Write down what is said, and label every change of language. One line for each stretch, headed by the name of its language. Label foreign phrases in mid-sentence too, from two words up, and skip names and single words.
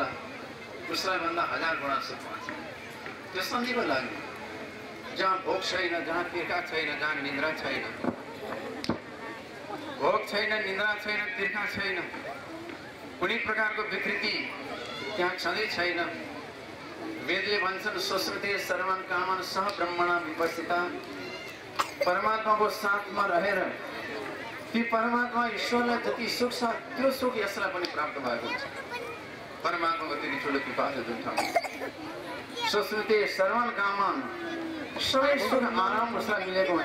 Nepali: उसलाई भन्दा 1000 गुणा सुख हुन्छ। त्यो सधैँको लागि, जहाँ भोक छैन, जहाँ तिर्खा छैन, जहाँ निन्द्रा छैन। भोक छैन, निन्द्रा छैन, तिर्खा छैन, कुनै प्रकारको विकृति त्यहाँ छँदै छैन। वेदले भन्छन्
Sanskrit: सुश्रुते सर्वन् कामन् सह ब्रह्मणा विपस्थिता।
Nepali: परमात्माको साथमा रहेर ती परमात्मा ईश्वरलाई जति सुख छ त्यो सुख यसलाई पनि प्राप्त भएको छ। परमात्माको त्यति ठुलो कृपा छ जुन ठाउँमा
Sanskrit: सुश्रुते सर्वन् कामन्,
Nepali: सबै सुख आराम उसलाई मिलेको हुन्छ।